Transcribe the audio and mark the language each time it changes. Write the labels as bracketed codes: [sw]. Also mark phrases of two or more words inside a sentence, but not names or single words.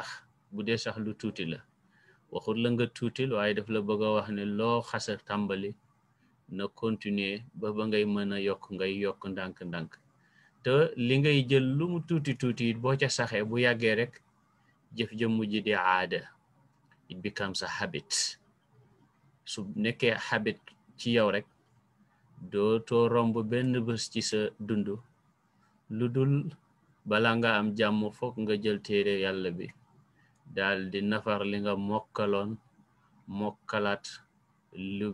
[wo] bu dee sax lu tuuti la waxul la nga tuutil waaye daf la bëgg a wax ne loo xasa tàmbali na continuer ba ngay mën a yokk, ngay yokk ndànk-ndànk. te li ngay jël lu mu tuuti tuuti it boo ca saxee bu yàggee rek jëf ja mujj di aada, [en] it becomes a habit. [wo] su nekkee habit ci yow rek dootoo romb benn bés ci sa dund lu dul bala nga am jàmm foog nga jël téere yàlla bi daal di nafar li nga mokkaloon mokkalaat lu